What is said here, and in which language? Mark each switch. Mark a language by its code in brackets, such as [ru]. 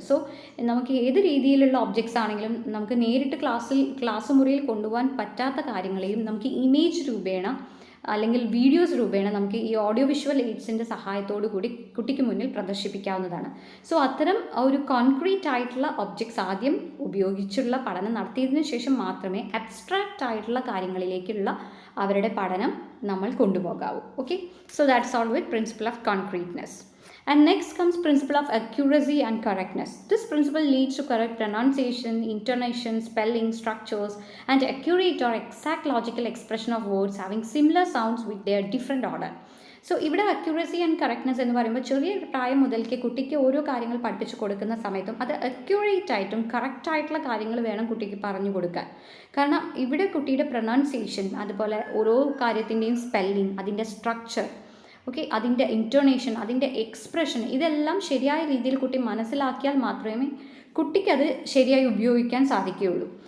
[ml] So നമുക്ക് ഏത് രീതിയിലുള്ള ഒബ്ജക്ട്സ് ആണെങ്കിലും നമുക്ക് നേരിട്ട് ക്ലാസ് മുറിയിൽ കൊണ്ടുപോകാൻ പറ്റാത്ത കാര്യങ്ങളെയും നമുക്ക് ഇമേജ് രൂപേണ അല്ലെങ്കിൽ വീഡിയോസ് രൂപേണ നമുക്ക് ഈ ഓഡിയോ വിഷ്വൽ എയ്ഡ്സിൻ്റെ സഹായത്തോടു കൂടി കുട്ടിക്ക് മുന്നിൽ പ്രദർശിപ്പിക്കാവുന്നതാണ്. സോ അത്തരം ഒരു കോൺക്രീറ്റ് ആയിട്ടുള്ള ഒബ്ജക്ട്സ് ആദ്യം ഉപയോഗിച്ചുള്ള പഠനം നടത്തിയതിനു ശേഷം മാത്രമേ അബ്സ്ട്രാക്റ്റ് ആയിട്ടുള്ള കാര്യങ്ങളിലേക്കുള്ള അവരുടെ പഠനം നമ്മൾ കൊണ്ടുപോകാവൂ. [en] Okay, so that's all with principle of concreteness. And next comes principle of accuracy and correctness. This principle leads to correct pronunciation, intonation, spelling, structures, and accurate or exact logical expression of words having similar sounds with their different order. [ml] So ഇവിടെ accuracy and correctness എന്ന് പറയുമ്പോൾ ചെറിയ പ്രായം മുതൽക്ക് കുട്ടിക്ക് ഓരോ കാര്യങ്ങൾ പഠിപ്പിച്ച് കൊടുക്കുന്ന സമയത്തും അത് അക്യൂറേറ്റ് ആയിട്ടും കറക്റ്റായിട്ടുള്ള കാര്യങ്ങൾ വേണം കുട്ടിക്ക് പറഞ്ഞു കൊടുക്കാൻ. കാരണം ഇവിടെ കുട്ടിയുടെ പ്രൊനൗൺസിയേഷൻ, അതുപോലെ ഓരോ കാര്യത്തിൻ്റെയും സ്പെല്ലിംഗ്, അതിൻ്റെ സ്ട്രക്ചർ, ഓക്കെ, അതിൻ്റെ ഇൻറ്റോണേഷൻ, അതിൻ്റെ എക്സ്പ്രഷൻ, ഇതെല്ലാം ശരിയായ രീതിയിൽ കുട്ടി മനസ്സിലാക്കിയാൽ മാത്രമേ കുട്ടിക്കത് ശരിയായി ഉപയോഗിക്കാൻ സാധിക്കുകയുള്ളൂ.